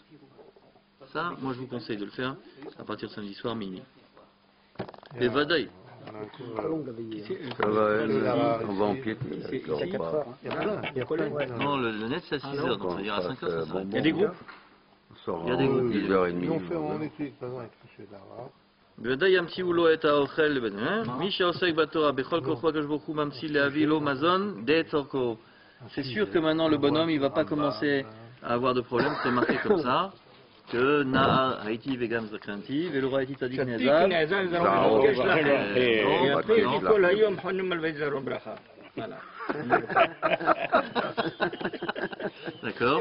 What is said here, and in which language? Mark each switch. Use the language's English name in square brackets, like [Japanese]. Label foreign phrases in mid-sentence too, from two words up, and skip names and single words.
[French] Ça, moi je vous conseille de le faire à partir de samedi soir minuit. Et Vadaï. On va empiéter. Il y a 4 heures. Il y a plein. Il y a plein. Non, le net c'est à 6 heures, donc ça ira à 5 heures. Ça Il y a des groupes. Il y a des groupes. 10h30. On étudie pas avec M. Lara. [Hebrew] בוודאי ימציאו לו את האוכל, מי שעוסק בתורה בכל כוחו הקדוש ברוך הוא ממציא להביא לו מזון די צורכו. [French] C'est sûr que maintenant le bonhomme il va pas commencer à avoir de problème, c'est marqué comme ça que [Hebrew] נער הייתי וגם זקנתי ולא ראיתי צדיק נעזב. [French] D'accord.